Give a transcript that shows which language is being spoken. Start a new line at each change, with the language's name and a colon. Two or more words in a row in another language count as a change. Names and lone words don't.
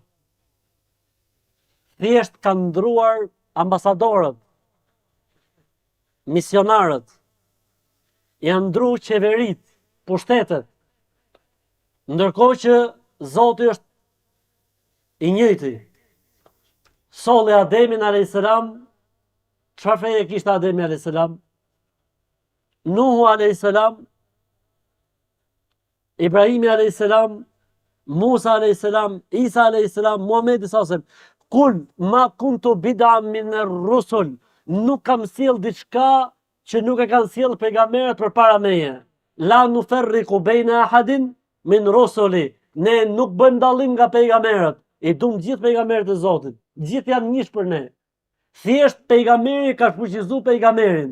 Albanian: Thjesht kanë ndruar ambasadorët, misionarët, janë ndru qeverit, pushtetet, ndërkohë që Zoti është i njëjti. Solli Ademin a.s. Çfarë feje kishte Ademi a.s? Nuhu a.s, Ibrahimi a.s, Musa a.s, Isa a.s, Muhamedi s.a.s.
Arabic: قل ما كنت بدعا من الرسل.
Albanian: Nuk kam sjell diçka që nuk e kanë sjell pejgamberët përpara meje.
Arabic: لا نفرق بين أحد من رسله.
Albanian: Ne nuk bëjmë dallim nga pejgamberët. I dum gjithë pejgamberët e Zotit. Gjithë janë njësh për ne. Thjesht pejgamberi ka fuqizuar pejgamberin.